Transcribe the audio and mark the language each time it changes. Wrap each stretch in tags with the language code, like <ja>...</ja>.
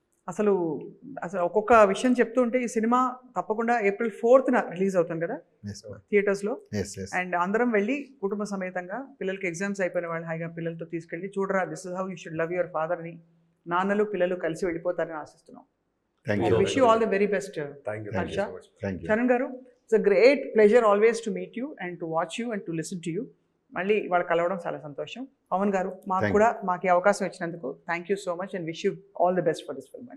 <te>అసలు అసలు ఒక్కొక్క విషయం చెప్తూ ఉంటే ఈ సినిమా తప్పకుండా April 4th రిలీజ్ అవుతుంది కదా థియేటర్స్లో. అండ్ అందరం వెళ్ళి కుటుంబ సమేతంగా పిల్లలకి ఎగ్జామ్స్ అయిపోయిన వాళ్ళు హాయిగా పిల్లలతో తీసుకెళ్ళి చూడరా,</te> <en>this is how you should love your father</en> <te>అని నాన్నలు పిల్లలు కలిసి వెళ్ళిపోతారని ఆశిస్తున్నాం.</te> <en>I wish you all the very best. Thank you Harsha. so much. Charan garu, it's a great pleasure always to meet you and to watch you and to listen to you.</en> <te>మళ్ళీ వాళ్ళు కలవడం చాలా సంతోషం.</te> <en>Pavan garu</en> <te>మాకు ఈ అవకాశం ఇచ్చినందుకు</te> <en>Thank you so much and wish you all the best for this film.</en>